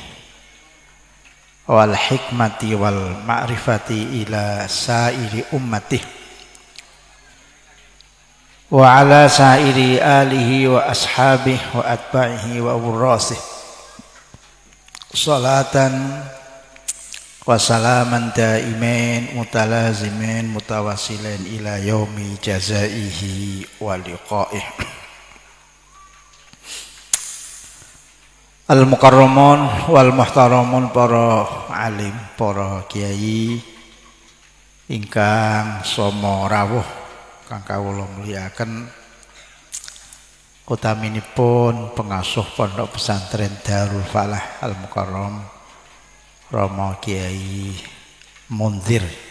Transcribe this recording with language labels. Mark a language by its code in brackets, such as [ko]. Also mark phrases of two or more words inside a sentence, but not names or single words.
[ar] والحكمة والمعرفة إلى سائر أمته وعلى سائر آله وأصحابه وأتباعه وورثته صلاة وسلاما دائمين متلازمين متواصلين إلى يوم جزائه ولقائه. المكرمون والمحترمون, [jv] para alim, para kiai ingkang sama rawuh kang kawula mulyakaken, utaminipun pengasuh Pondok Pesantren Darul Falah Al-Mukarram Rama Kiai Munzir,